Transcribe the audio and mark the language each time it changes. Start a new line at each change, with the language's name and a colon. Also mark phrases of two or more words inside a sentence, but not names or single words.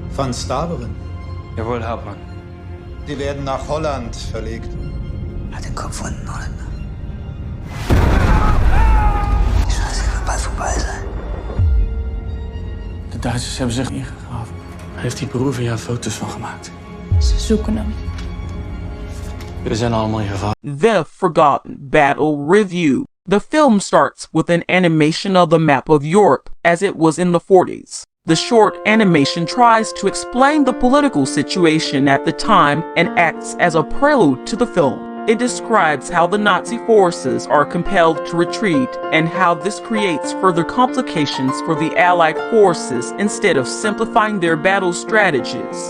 German: Konstabelin. Jawohl, Hauptmann. Die werden nach Holland verlegt. Hat den Kopf unten, Holländer. Die Scheiße wird bald vorbei sein.
Dutch: De Duitsers hebben zich ingegraven. Daar heeft die Peruviaan foto's van gemaakt. Ze zoeken hem. We zijn allemaal in gevaar.
English: The Forgotten Battle Review. The film starts with an animation of the map of Europe as it was in the 40s. The short animation tries to explain the political situation at the time and acts as a prelude to the film. It describes how the Nazi forces are compelled to retreat and how this creates further complications for the Allied forces instead of simplifying their battle strategies.